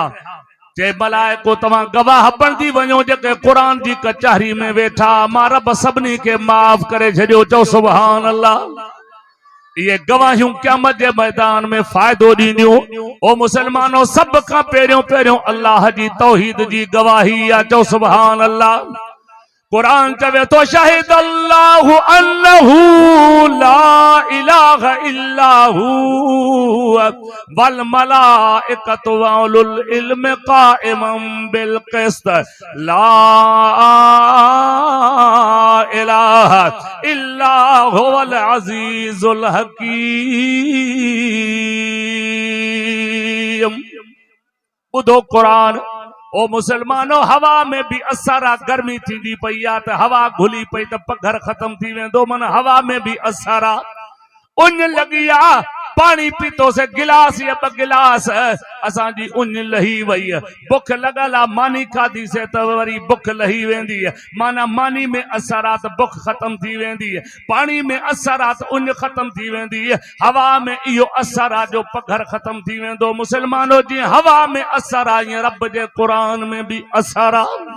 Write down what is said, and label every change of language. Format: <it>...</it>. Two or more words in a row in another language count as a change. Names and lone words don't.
<sd>चए मलाइको तव्हां गवाह बणिजी वञो जेके क़ुरान जी कचहरी में वेठा, मां रब सभिनी खे माफ़ करे छॾियो। चओ</sd> <ar>سبحان الله.</ar> <sd>ये गवाहियूं क़यामत जे मैदान में फ़ाइदो ॾींदियूं। ओ मुसलमानो, सब खां पहिरियों अल्लाह जी तौहीद जी गवाही आहे। चओ</sd> <ar>سبحان الله.</ar> <sd>कुरान चवे तो</sd> <ar>شهد الله أنه لا إله إلا هو والملائكة وأولو العلم قائما بالقسط لا إله إلا هو العزيز الحكيم.</ar> <sd>ॿुधो कुरान ओ मुसलमानो हवा में भी असर आ गर्मी थींदी पई आ त हवा घुली पई त पघर खत्म थी वेंदो मन हवा में भी असर आ उन लगी आ पानी पीतो से गिलास या ब गिलास असां जी उन लही वई बुख लगल आ मानी खाधी से त वरी बुख लही वेंदी माना मानी में असर आ त बुख खत्म थी वेंदी पानी में असर आ त उन खत्म थी वेंदी हवा में इहो असर आ जो पघर खत्म थी वेंदो मुसलमानो जी हवा में असर आ ईअं रब जे क़ुरान में भी असर आ</sd>